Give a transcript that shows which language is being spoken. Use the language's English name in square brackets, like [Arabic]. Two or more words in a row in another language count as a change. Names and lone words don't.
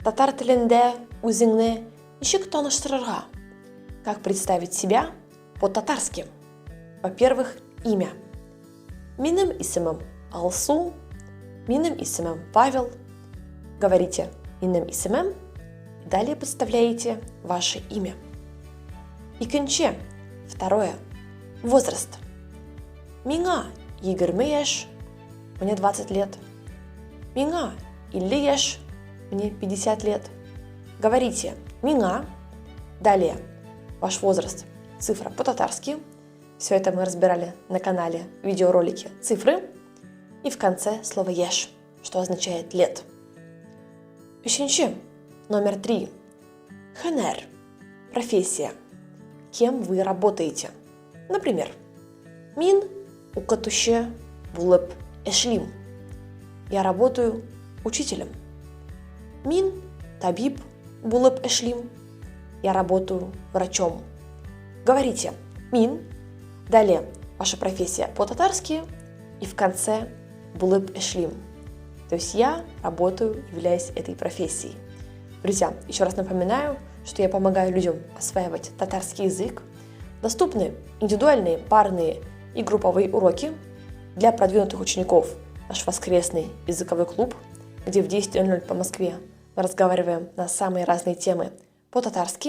[Tatar] Татар тілінде өзіңні ничек таныштырырга? [Russian] Как представить себя по-татарски? Во-первых, имя. [Tatar] Минем исемем Алсу, минем исемем Павел. [Russian] Говорите [Tatar] минем исемем [Russian] и далее представляете ваше имя. Икенче, второе, возраст. [Tatar] Миңа 20 яшь, [Russian] мне 20 лет. [Tatar] Миңа 50 яшь, [Russian] мне 50 лет. Говорите миңа, далее ваш возраст, цифра по-татарски. Все это мы разбирали на канале видеоролики цифры. И в конце слово еш, что означает лет. Üçüncü, номер 3. Хенер, профессия. Кем вы работаете? Например, [Tatar] мин укытучы булып эшлим. [Russian] Я работаю учителем. [Tatar] Мин табиб булып эшлим. [Russian] Я работаю врачом. Говорите мин, далее ваша профессия по-татарски и в конце [Tatar] булып эшлим. [Russian] То есть я работаю, являюсь этой профессией. Друзья, еще раз напоминаю, что я помогаю людям осваивать татарский язык. Доступны индивидуальные, парные и групповые уроки. Для продвинутых учеников наш воскресный языковой клуб, где в 10:00 по Москве мы разговариваем на самые разные темы по-татарски.